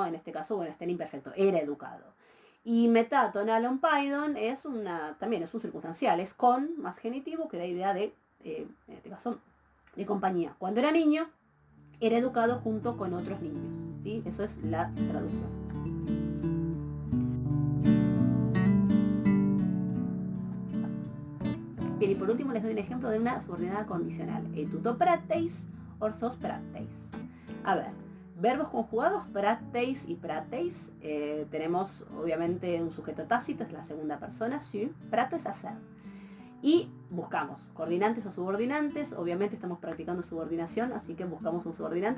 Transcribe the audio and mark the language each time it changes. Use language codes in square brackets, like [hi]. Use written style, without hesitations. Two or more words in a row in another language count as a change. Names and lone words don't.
[es] En este caso, bueno, está en imperfecto, era educado. Y [el] μετὰ τῶν ἄλλων παίδων [es] también es un circunstancial, es con más genitivo, que da idea de, en este caso, de compañía. Cuando era niño, era educado junto con otros niños, ¿sí? Eso es la traducción. Bien, y por último les doy un ejemplo de una subordinada condicional. [el] Εἰ τοῦτο πράττεις, ὀρθῶς πράττεις. [es] A ver, verbos conjugados, prateis y prateis. Tenemos obviamente un sujeto tácito, es la segunda persona, sí. Prato es hacer. Y buscamos coordinantes o subordinantes. Obviamente estamos practicando subordinación, así que buscamos un subordinante.